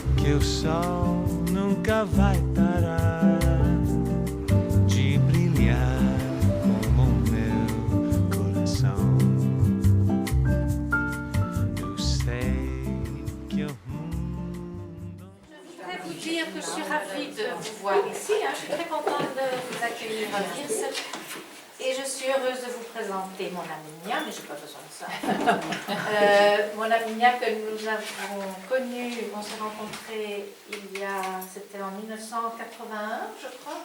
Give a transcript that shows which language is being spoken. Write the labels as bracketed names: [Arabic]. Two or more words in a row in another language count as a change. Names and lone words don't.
[Portuguese] Teu sol nunca vai parar de brilhar como o meu coração. Eu sei que o mundo... [French] Je voudrais vous dire que je suis ravie de vous voir ici. Je suis très contente de vous accueillir à Vierce. Et je suis heureuse de vous présenter mon amie Nia, mais je n'ai pas besoin de ça. Mon amie Nia que nous avons connue, on s'est rencontrés c'était en 1981, je crois,